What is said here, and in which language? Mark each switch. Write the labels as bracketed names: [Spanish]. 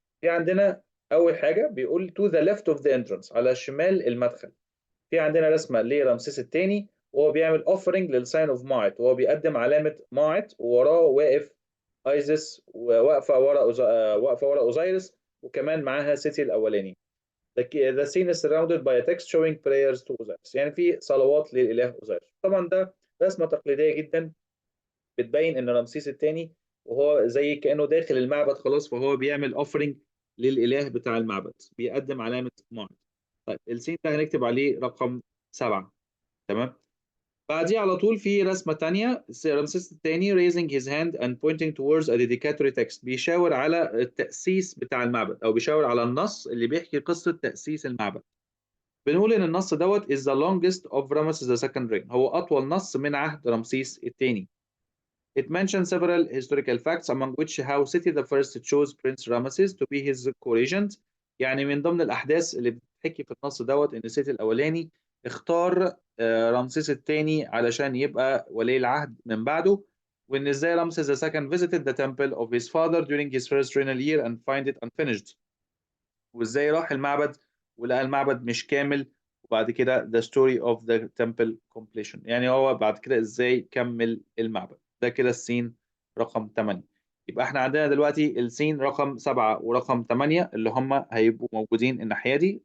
[Arabic] في عندنا اول حاجه بيقول [English] to the left of the entrance، [Arabic] على شمال المدخل. في عندنا رسمه لرمسيس الثاني وهو بيعمل اوفرنج للساين اوف ماعت، وهو بيقدم علامه ماعت، ووراه واقف ايزيس، وواقفه ورا واقفه ورا اوزايرس، وكمان معاها سيتي الاولاني. [English] The scene is surrounded by a text showing prayers to Osiris، [Arabic] يعني في صلوات للاله اوزايرس. طبعا ده رسمه تقليديه جدا بتبين ان رمسيس الثاني وهو زي كانه داخل المعبد خلاص، فهو بيعمل اوفرنج للاله بتاع المعبد، بيقدم علامه ماعت. طيب السين ده هنكتب عليه رقم 7. تمام. بعديه على طول في رسمة تانية، رمسيس الثاني [English] raising his hand and pointing towards a dedicatory text، [Arabic] بيشاور على التأسيس بتاع المعبد، أو بيشاور على النص اللي بيحكي قصة تأسيس المعبد. بنقول إن النص دوت [English] is the longest of Ramesses the second reign، [Arabic] هو أطول نص من عهد رمسيس الثاني. [English] It mentions several historical facts among which how Seti the first chose Prince Ramesses to be his co-regent. [Arabic] يعني من ضمن الأحداث اللي بتحكي في النص دوت إن سيتي الأولاني اختار رمسيس الثاني علشان يبقى ولي العهد من بعده. وإن إزاي [English] رمسيس the second visited the temple of his father during his first regnal year and find it unfinished. [Arabic] وإزاي راح المعبد ولقى المعبد مش كامل، وبعد كده [English] the story of the temple completion، [Arabic] يعني هو بعد كده إزاي كمل المعبد. ده كده السين رقم 8. يبقى احنا عندنا دلوقتي السين رقم 7 ورقم 8 اللي هم هيبقوا موجودين الناحية دي.